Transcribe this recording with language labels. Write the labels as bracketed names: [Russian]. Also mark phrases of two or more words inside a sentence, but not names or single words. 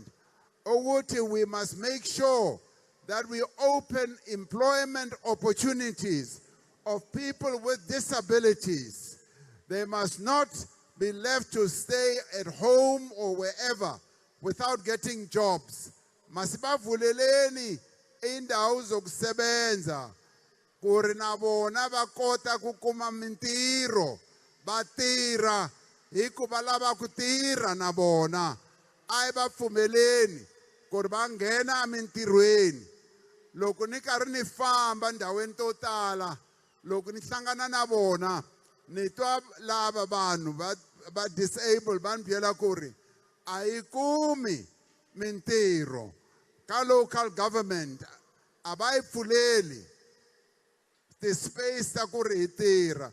[English] We must make sure that we open employment opportunities of people with disabilities. They must not be left to stay at home or wherever without getting jobs. [Zulu] Masibavuleleni indawo zokusebenza [Tsonga] kuri na bona va kota ku kuma mintirho, va tirha hikuva lava ku tirha na bona. Ai va pfumeleni ku ri va nghena mintirhweni. Loko ni karhi ni famba ndhawini to tala, loko ni hlangana na vona, ni twa lava vanhu va disabled va ni byela ku ri a yi kumi mintirho ka [English] local government, [Tsonga] a va yi pfuleli ti-space ta ku ri hi tirha.